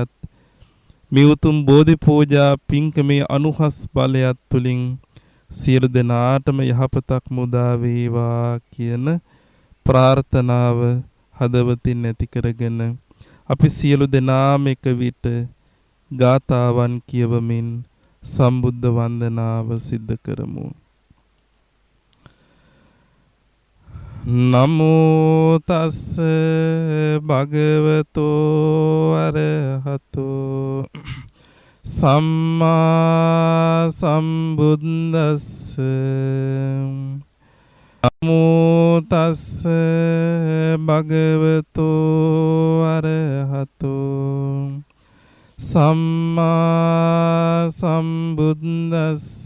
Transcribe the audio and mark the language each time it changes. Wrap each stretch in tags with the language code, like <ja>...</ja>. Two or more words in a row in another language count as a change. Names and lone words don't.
<si>ආශිර්වාදයත් මේ උතුම් බෝධි පූජා පින්කමේ අනුහස් බලයත් තුලින් සියලු දෙනාටම යහපතක් මුදා වේවා කියන ප්‍රාර්ථනාව හදවතින් ඇති කරගෙන අපි සියලු දෙනාම එක විට ගාථාවන් කියවමින් සම්බුද්ධ වන්දනාව සිද්ධ කරමු.</si> <pi>නමෝ තස්ස භගවතෝ අරහතෝ සම්මා සම්බුද්දස්ස. නමෝ තස්ස භගවතෝ අරහතෝ සම්මා සම්බුද්දස්ස.</pi>